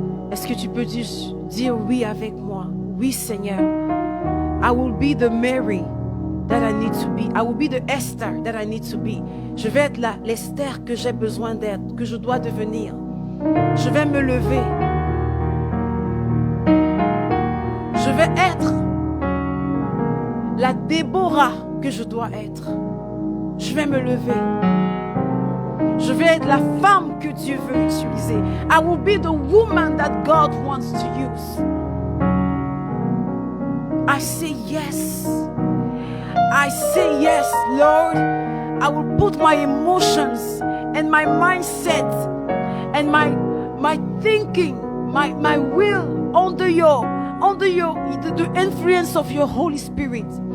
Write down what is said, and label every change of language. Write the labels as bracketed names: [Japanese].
[French] Est-ce que tu peux dire oui avec moi? Oui, Seigneur. [English] I will be the Mary that I need to be. I will be the Esther that I need to be. [French] Je vais être l'Esther que j'ai besoin d'être, que je dois devenir. Je vais me lever. Je vais être la Déborah que je dois être. Je vais me lever. Je vais être la femme que Dieu veut utiliser. [English] I will be the woman that God wants to use. I say yes. I say yes, Lord. I will put my emotions and my mindset and my thinking, my will under the influence of your Holy Spirit.